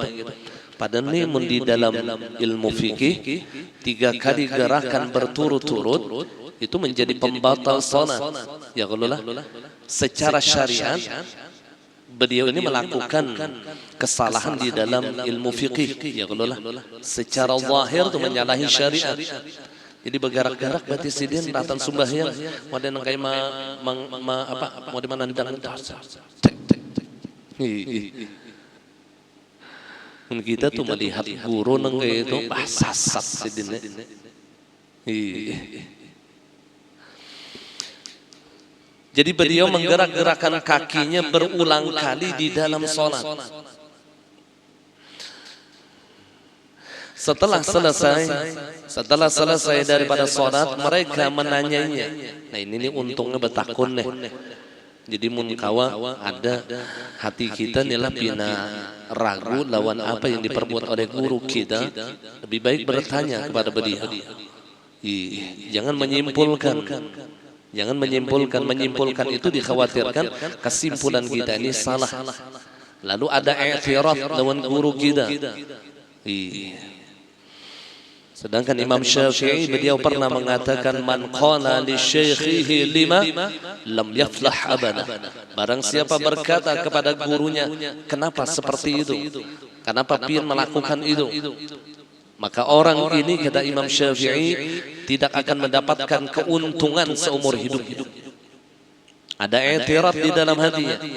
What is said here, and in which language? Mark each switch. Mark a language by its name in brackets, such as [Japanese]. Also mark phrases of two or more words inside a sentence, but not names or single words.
[Indonesian] Padahal ini di dalam ilmu fikih 3 kali gerakan berturut-turut itu menjadi pembatal salat. Ya kalau lah secara syariat beliau ini melakukan kesalahan di dalam ilmu fikih. Ya kalau lah secara zahir itu menyalahi syariat. [Banjar] Jadi bergerak-gerak batis sidin ratan sembahyang modern kayak mau di mana ndang. Kita tuh melihat guru neng kayak itu sasat sidinnya. [Indonesian] Jadi beliau menggerak-gerakkan kakinya berulang kali di dalam sholat. Setelah selesai daripada sholat, mereka menanyanya. [Banjar] Nah ini untungnya betakun nih. Jadi mun kawa ada hati kita nilah pina ragu lawan apa yang diperbuat oleh guru kita, lebih baik bertanya kepada beliau. [Indonesian] Jangan menyimpulkan itu dikhawatirkan kesimpulan kita ini salah. Lalu ada i'tirad lawan guru kita. Sedangkan Imam Syafi'i beliau pernah mengatakan [Arabic] man qala li syaikhihi lima lam yaflah abada. [Indonesian] Barang siapa berkata kepada gurunya, kenapa seperti itu? Kenapa pian melakukan itu? Maka orang ini kata Imam Syafi'i tidak akan mendapatkan keuntungan seumur hidup. Ada i'tirad di dalam hatinya.